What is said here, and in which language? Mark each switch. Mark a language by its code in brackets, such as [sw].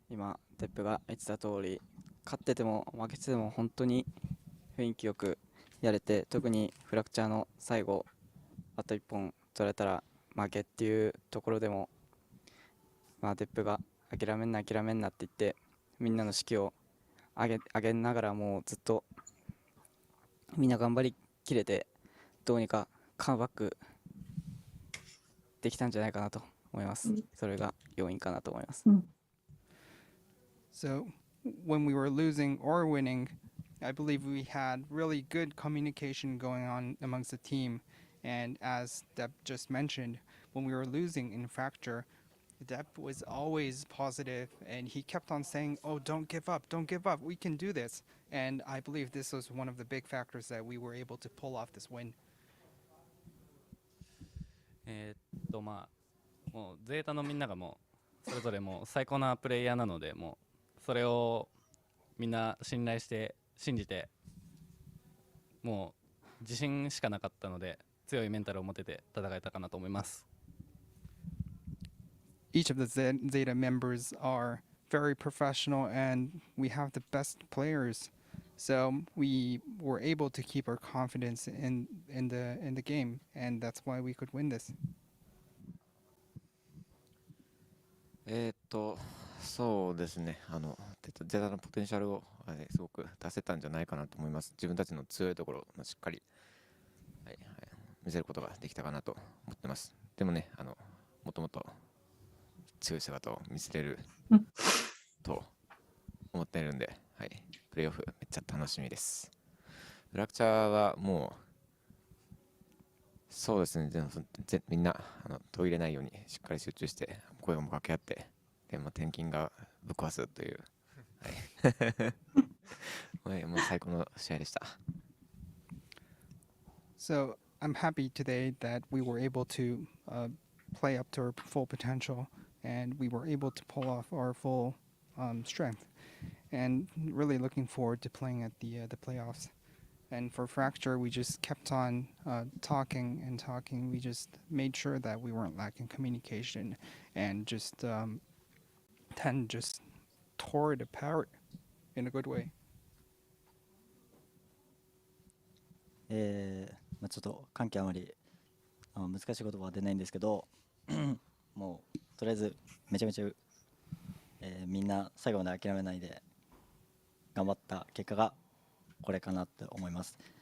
[ja] 今、テップが言ってた通り、勝ってても負けてても本当に雰囲気よくやれて、特にフラクチャーの最後、あと1本取れたら負けっていうところでも、テップが諦めんなって言って、みんなの士気を上げながらもうずっとみんな頑張りきれて、どうにかカムバックできたんじゃないかなと思います。それが要因かなと思います。 [en] So when we were losing or winning, I believe we had really good communication going on amongst the team. And as Deb just mentioned, when we were losing in Fracture, Deb was always positive and he kept on saying, oh, don't give up, we can do this. And I believe this was one of the big factors that we were able to pull off this win. [ja] もうゼータのみんながもうそれぞれもう最高なプレイヤーなので、もうそれをみんな信頼して信じて、もう自信しかなかったので強いメンタルを持てて戦えたかなと思います。 [en] Each of the ZETA members are very professional and we have the best players. So we were able to keep our confidence in the game, and that's why we could win this. [ja] そうですね。ゼタのポテンシャルをすごく出せたんじゃないかなと思います。自分たちの強いところをしっかり、見せることができたかなと思ってます。でもね、もっともっと強い姿を見せれると思っているんで、プレーオフめっちゃ楽しみです。フラクチャーはもうそうですね、みんな途切れないようにしっかり集中して声を掛け合って、で転勤がぶっ壊すという、もう最高の試合でした。 [en] So I'm happy today that we were able to play up to our full potential and we were able to pull off our full strength, and really looking forward to playing at the playoffs. And for Fracture, we just kept on talking and talking. We just made sure that we weren't lacking communication and just 10 just tore it apart in a good way. [ja] ちょっと関係あまり難しい言葉は出ないんですけどもうとりあえずめちゃめちゃ、みんな最後まで諦めないで頑張った結果がこれかなって思います。